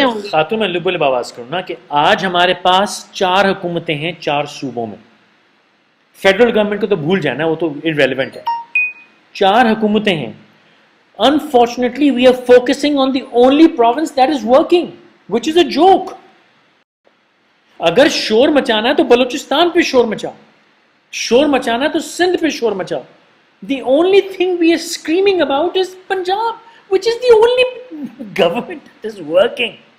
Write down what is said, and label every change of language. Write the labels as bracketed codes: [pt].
[ur] خاتون میں لب آواز کروں نا کہ آج ہمارے پاس 4 حکومتیں ہیں 4 صوبوں میں. فیڈرل گورنمنٹ کو تو بھول جانا, وہ تو irrelevant ہے. 4 حکومتیں ہیں. [en] Unfortunately, we are focusing on the only province that is working, which is a joke. [ur] اگر شور مچانا ہے تو بلوچستان پہ شور مچاؤ, شور مچانا ہے تو سندھ پہ شور مچاؤ. [en] The only thing we are screaming about is Punjab, which is the only government that is working.